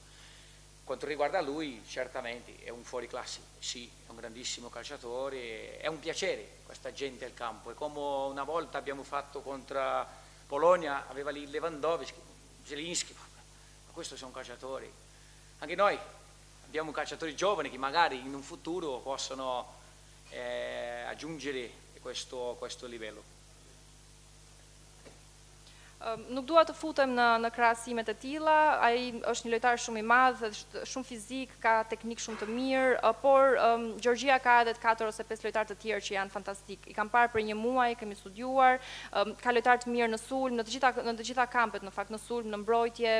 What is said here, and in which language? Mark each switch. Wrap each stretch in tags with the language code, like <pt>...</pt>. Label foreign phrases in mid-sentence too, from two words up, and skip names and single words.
<it>Quanto riguarda lui, certamente è un fuoriclasse, sì, è un grandissimo calciatore, è un piacere questa gente al campo, è come una volta abbiamo fatto contro Polonia, aveva lì Lewandowski, Zielinski, ma questi sono calciatori. Anche noi abbiamo calciatori giovani che magari in un futuro possono aggiungere questo livello.</it> <sq>Nuk dua të futem në krahasimet e tilla, ai është një lojtar shumë i madh, është shumë fizik, ka teknik shumë të mirë, por Gjorgjia ka edhe 4 ose 5 lojtarë të tjerë që janë fantastik. I kam parë për një muaj, kemi studiuar, ka lojtarë të mirë në sulm, në të gjitha kampet, në fakt në sulm, në mbrojtje.</sq>